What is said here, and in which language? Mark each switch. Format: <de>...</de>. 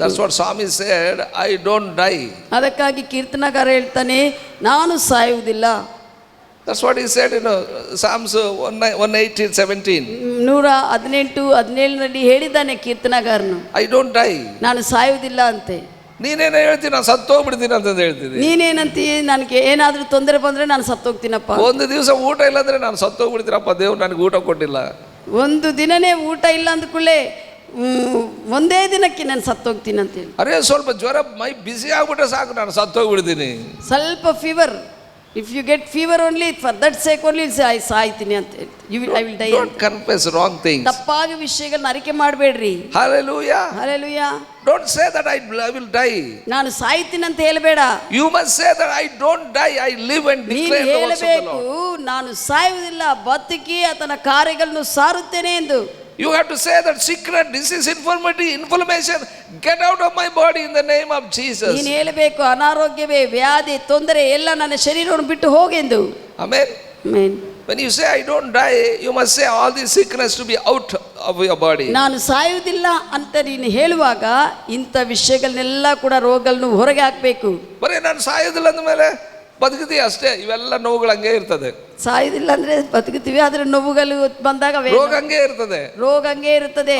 <en>That's what psalmist said, I don't die.</en> <kn>ಅದಕ್ಕಾಗಿ ಕೀರ್ತನಕಾರ ಹೇಳ್ತಾನೆ, ನಾನು ಸಾಯುವುದಿಲ್ಲ.</kn> <en>That's what he said in Psalms 118:17.</en> <kn>118:17 ಹೇಳಿದ್ದಾನೆ ಕೀರ್ತನಗಾರನು,</kn> <en>I don't die.</en> <kn>ನಾನು ಸಾಯುವುದಿಲ್ಲ ಅಂತೆ. ನೀನೇನು ಹೇಳ್ತೀನಿ, ನಾನು ಸತ್ತೋಗ್ಬಿಡ್ತೀನಿ ಅಂತಂದು ಹೇಳ್ತೀನಿ. ನೀನೇನಂತೀ, ನನಗೆ ಏನಾದರೂ ತೊಂದರೆ ಬಂದರೆ ನಾನು ಸತ್ತೋಗ್ತೀನಪ್ಪ. ಒಂದು ದಿವಸ ಊಟ ಇಲ್ಲಾಂದ್ರೆ ನಾನು ಸತ್ತೋಗ್ಬಿಡ್ತೀನಪ್ಪ, ದೇವ್ರು ನನಗೆ ಊಟ ಕೊಟ್ಟಿಲ್ಲ. ಒಂದು ದಿನನೇ ಊಟ ಇಲ್ಲ ಅಂದ್ಕೊಳ್ಳೆ ಒಂದೇ ದಿನಕ್ಕೆ ನಾನು ಸತ್ತೋಗ್ತೀನಿ ಅಂತೇಳಿ. ಅರೇ ಸ್ವಲ್ಪ ಜ್ವರ ಮೈ ಬಿಸಿ ಆಗ್ಬಿಟ್ರೆ ಸಾಕು, ನಾನು ಸತ್ತೋಗ್ಬಿಡ್ತೀನಿ. ಸ್ವಲ್ಪ</kn> <en>fever, if you get fever only for that sake only</en> <kn>ಸಾಯ್ತೀನಿ ಅಂತ ಹೇಳಿ,</kn> <en>I will die. Don't confess wrong things.</en> <kn>ತಪ್ಪಾಗಿ ವಿಷಯಗಳನ್ನ ಅರಿಕೆ ಮಾಡಬೇಡ್ರಿ.</kn> <en>Hallelujah. Hallelujah. Don't say that I will die.</en> <kn>ನಾನು ಸಾಯ್ತೀನಿ ಅಂತ ಹೇಳಬೇಡ.</kn> <en>You must say that I don't die, I live and declare the works of the Lord.</en> <kn>ನಾನು ಸಾಯುವುದಿಲ್ಲ, ಬದುಕಿ ಆತನ ಕಾರ್ಯಗಳನ್ನು ಸಾರುತ್ತೇನೆ ಎಂದು.</kn> <en>You have to say that sickness, disease, infirmity, inflammation, get out of my body in the name of Jesus.</en> <kn>ನೀನು ಹೇಳಬೇಕು, ಅನಾರೋಗ್ಯವೇ, ವ್ಯಾಧಿ, ತೊಂದರೆ ಎಲ್ಲ ನನ್ನ ಶರೀರವನ್ನು ಬಿಟ್ಟು ಹೋಗೆಂದು.</kn> <en>Amen. Amen. When you say I don't die, you must say all these sickness to be out of your body.</en> <kn>ನಾನು ಸಾಯುವುದಿಲ್ಲ ಅಂತ ನೀನು ಹೇಳುವಾಗ ಇಂಥ ವಿಷಯಗಳನ್ನೆಲ್ಲ ಕೂಡ ರೋಗಗಳನ್ನು ಹೊರಗೆ ಹಾಕಬೇಕು. ಬರೀ ನಾನು ಸಾಯೋದಿಲ್ಲ ಅಂದಮೇಲೆ ಬದುಕುತ್ತೀವಿ ಅಷ್ಟೇ, ಇವೆಲ್ಲ ನೋವುಗಳು ಹಂಗೆ ಇರ್ತದೆ. ಸಾಯುವುದಿಲ್ಲ ಅಂದ್ರೆ ಬದುಕುತ್ತೀವಿ, ಆದ್ರೆ ನೋವುಗಳು ಬಂದಾಗ ರೋಗ ಹಂಗೆ ಇರ್ತದೆ, ರೋಗ ಹಂಗೆ ಇರ್ತದೆ.</kn>